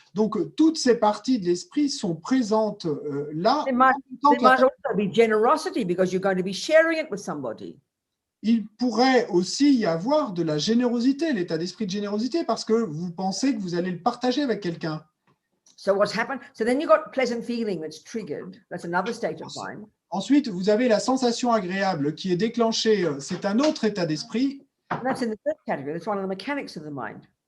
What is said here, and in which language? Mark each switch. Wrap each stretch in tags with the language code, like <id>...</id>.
<fr>Donc, toutes ces parties de l'esprit sont présentes là.</fr> <en>There might also be generosity because you're going to be sharing it with somebody.</en> <fr>Il pourrait aussi y avoir de la générosité, l'état d'esprit de générosité, parce que vous pensez que vous allez le partager avec quelqu'un.</fr> <en>So what's happened? So then you've got pleasant feeling that's triggered. That's another state of mind.</en> <fr>Ensuite, vous avez la sensation agréable qui est déclenchée. C'est un autre état d'esprit.</fr> <en>And that's in the third category. That's one of the mechanics of the mind.</en>